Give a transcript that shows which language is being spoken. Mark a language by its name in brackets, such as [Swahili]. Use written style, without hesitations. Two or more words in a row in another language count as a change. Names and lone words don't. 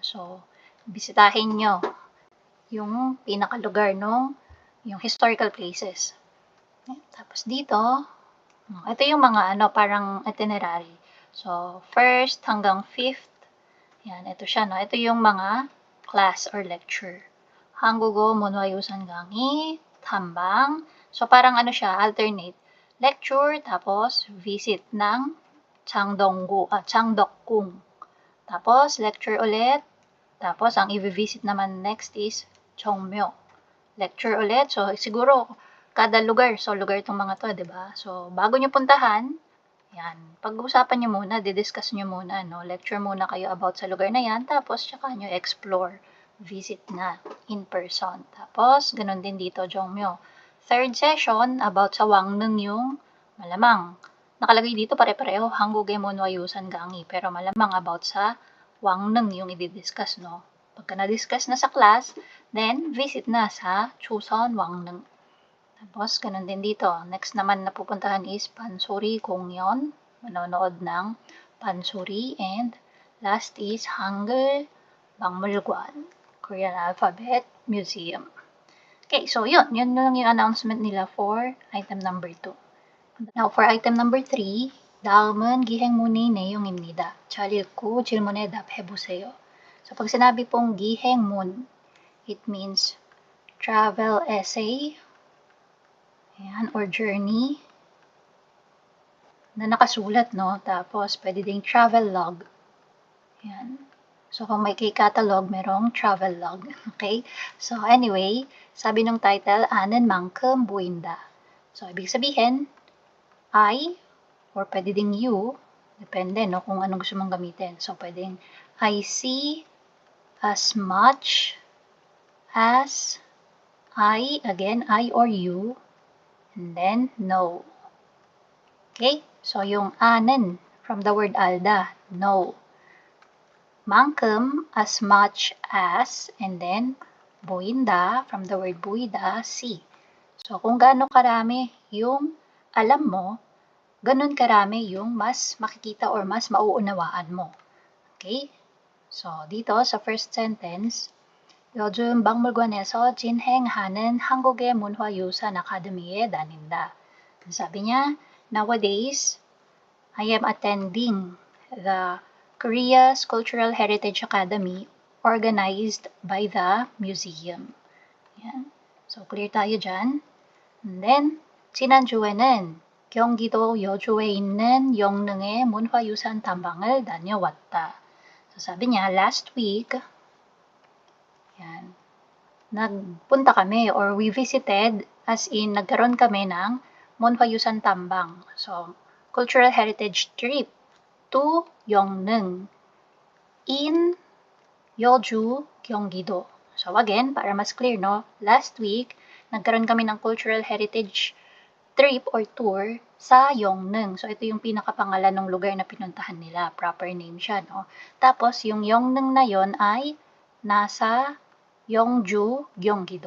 [Filipino] So, bisitahin nyo yung pinakalugar yung [English] historical places. [Filipino] Yan. Tapos dito, ito yung mga parang itinerary. So, 1st hanggang 5th, yan, ito siya, no? Ito yung mga [English] class or lecture. [Korean] 한국어 문화유산 강의, 탐방. [Filipino] So, parang siya, alternate. Lecture, tapos visit ng Changdeokgung. Tapos, lecture ulit. Tapos, ang i-visit naman next is Cheongmyo. Lecture ulit. So, siguro, kada lugar. So, lugar itong mga to, diba? So, bago nyo puntahan, Yan. Pag-uusapan nyo muna, didiscuss nyo muna, no? Lecture muna kayo about sa lugar na yan, tapos tsaka nyo explore, visit na [English] in person. [Filipino] Tapos, ganun din dito, Jongmyo. [English] Third session, [Filipino] about sa Wangneng yung malamang. Nakalagay dito pare-pareho, [Korean] 한국어 문화유산 강의, [Filipino] pero malamang about sa Wangneng yung i-discuss, no? Pagka na-discuss na sa class, then visit na sa Chuseon Wangneng. Tapos, ganun din dito. Next naman na pupuntahan is [Korean] 판소리 공연. [Filipino] Manonood ng Pansori. And last is Hangul Bakmulgwan, Korean Alphabet Museum. Okay, so yun. Yun lang yung announcement nila for item number 2. Now, for item number 3, [Korean] 다음은 기행문의 내용입니다. 잘 읽고 질문에 답해보세요. [Filipino] So, pag sinabi pong 기행문, [English] it means travel essay, [Filipino] ayan, or journey na nakasulat, no? Tapos, pwede ding [English] travel log. [Filipino] Ayan. So, kung may catalog, merong [English] travel log. [Filipino] Okay? So, anyway, sabi ng title, [Korean] 아는 만큼 보인다. [Filipino] So, ibig sabihin, I, or pwede ding you, depende, no? Kung anong gusto mong gamitin. So, pwedeng, [English] I see as much as I, again, I or you, and then no. [Filipino] Okay? [English] So, yung anen from the word alda, no. Mankum, as much as, and then boinda from the word buida, see. So, [Filipino] kung gaano karami yung alam mo, ganun karami yung mas makikita or mas mauunawaan mo. Okay? So, dito sa [English] first sentence, [Korean] 요즘 박물관에서 진행하는 한국의 문화유산 아카데미에 다닌다. [Filipino] Sabi niya, [English] nowadays, I am attending the Korea's Cultural Heritage Academy organized by the museum. [Filipino] Yan. So, clear tayo dyan. And then, [Korean] 지난주에는 경기도 여주에 있는 영릉의 문화유산 탐방을 다녀왔다. [Filipino] So, sabi niya, [English] last week, [Filipino] yan, nagpunta kami or [English] we visited, [Filipino] as in, nagkaroon kami ng [Korean] 문화유산 탐방. [English] So, cultural heritage trip to Yeongneng in Yeoju, Gyeonggi-do. [Filipino] So again, para mas clear, no? [English] Last week, [Filipino] nagkaroon kami ng [English] cultural heritage trip or tour [Filipino] sa Yeongneng. So ito yung pinakapangalan ng lugar na pinuntahan nila. [English] Proper name [Filipino] siya, no? Tapos yung Yeongneng na yon ay nasa Yeongju, Gyeonggi-do.